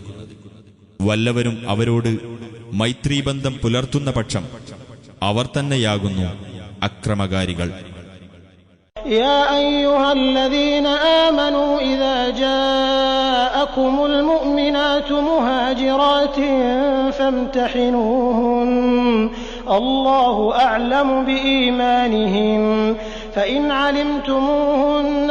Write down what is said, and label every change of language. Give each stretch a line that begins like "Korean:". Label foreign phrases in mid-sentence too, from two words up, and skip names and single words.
Malayalam: വല്ലവരും അവരോട് മൈത്രീബന്ധം പുലർത്തുന്ന പക്ഷം അവർ തന്നെയാകുന്നു അക്രമകാരികൾ.
Arabic: يا أيها الذين آمنوا إذا جاءكم المؤمنات مهاجرات فامتحنوهن الله أعلم بإيمانهن فإن علمتموهن